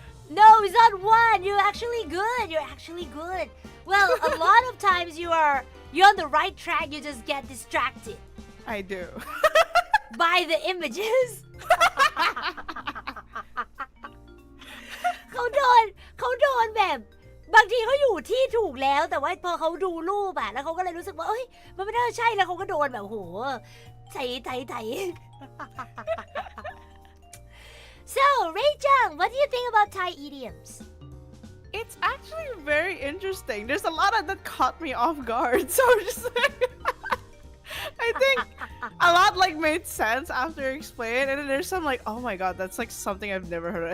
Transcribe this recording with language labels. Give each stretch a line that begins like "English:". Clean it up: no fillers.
English: no it's not 1 you're actually good well a lot of times you're on the right track you just get distracted I do by the images
Thai: เขาโดนแบบบางทีเขาอยู่ที่ถูกแล้วแต่ว่าพอเขาดูรูปแล้วเขาก็เลยรู้สึกว่าเอ้ยมันไม่น่าใช่แล้วเขาก็โดนแบบโหไถ
English: So Ray-chan what do you think about Thai idioms it's actually very interesting there's a lot of that caught me off guard so I'm just like I think a lot made sense after explained and then there's some oh my god that's something I've never heard of.